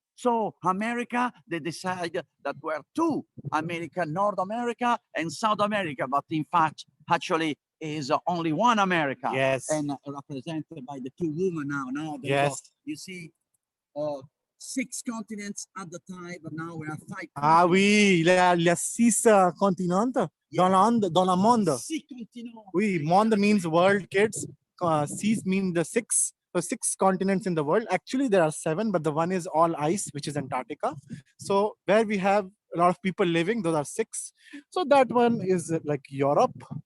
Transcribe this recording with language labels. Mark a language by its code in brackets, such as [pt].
[en] So America, they decided that we're 2, America, North America and South America. But in fact, actually, is only one America. Yes. And represented by the 2 women now. Now, yes. You see, 6 continents at the time, but now we have 5. [fr] Ah oui, il y a 6 continents dans le monde. [en] 6 continents. Oui, monde means world, kids. 6 mean the 6. So 6 continents in the world. Actually, there are 7, but the one is all ice, which is Antarctica. So where we have a lot of people living, those are 6. So that one is like Europe.